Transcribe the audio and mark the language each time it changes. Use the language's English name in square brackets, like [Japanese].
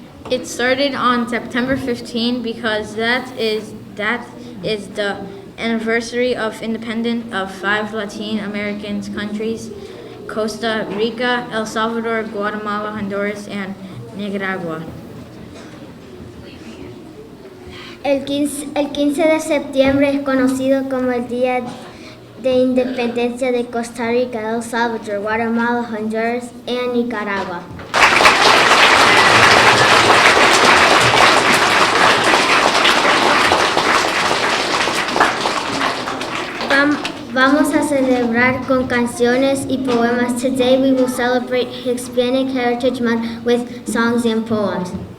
[English] It started on September 15 because that is the anniversary of independence of 5 Latin American countries: Costa Rica, El Salvador, Guatemala, Honduras, and Nicaragua. [Spanish] El 15 de septiembre es conocido como el Día de Independencia de Costa Rica, El Salvador, Guatemala, Honduras, [English] and [Spanish] Nicaragua. Vamos a celebrar con canciones y poemas. [English] Today we will celebrate Hispanic Heritage Month with songs and poems.